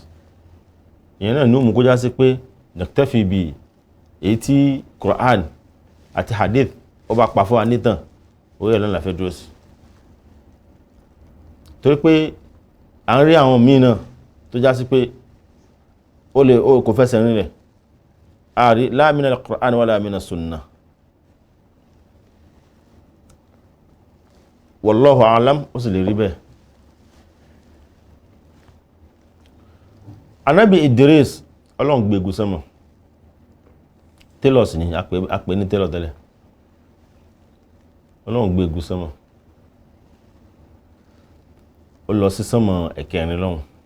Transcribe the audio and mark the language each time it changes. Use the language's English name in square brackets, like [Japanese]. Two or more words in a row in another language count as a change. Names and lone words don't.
[Yoruba] Ìyẹn náà ní ó mú kó já sí pé naktafi bí èyí tí Qur'an àti hadith ó bá pa fún wa nítàn, orí ẹ̀ lọ́nà fẹ́ dúró sí. Torí pé à ń rí àwọn míì náà tó já sí pé ó kò fẹsẹ̀ rinlẹ̀, àrí [Arabic] لا من القرآن ولا من السنة. والله أعلم, [Yoruba] ó sì lè rí bẹ́ẹ̀. Ànábì Idris Ọlọ́run gbé egun sánmọ̀. Télọ̀ sí ni, a pè ní télọ̀ tẹ́lẹ̀. Ọlọ́run gbé egun sánmọ̀. Ó lọ sí sánmọ̀ ẹ̀kẹrin lọ́hùn.